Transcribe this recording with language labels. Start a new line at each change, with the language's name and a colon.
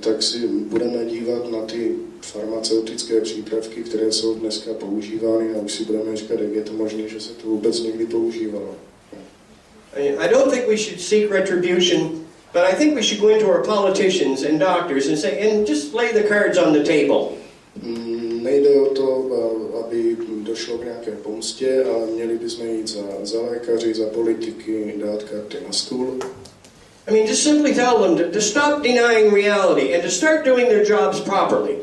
Czech: Tak si budeme dívat na ty farmaceutické přípravky, které jsou dneska používány a už si budeme říkat, jak je to možné, že se to vůbec někdy používalo.
English: I don't think we should seek retribution, but I think we should go into our politicians and doctors and say, and just lay the cards on the table.
Czech: Nejde o to, aby došlo k nějaké pomstě, ale měli bychom jít za lékaři, za politiky, dát karty na stůl.
English: I mean, just simply tell them to stop denying reality and to start doing their jobs properly.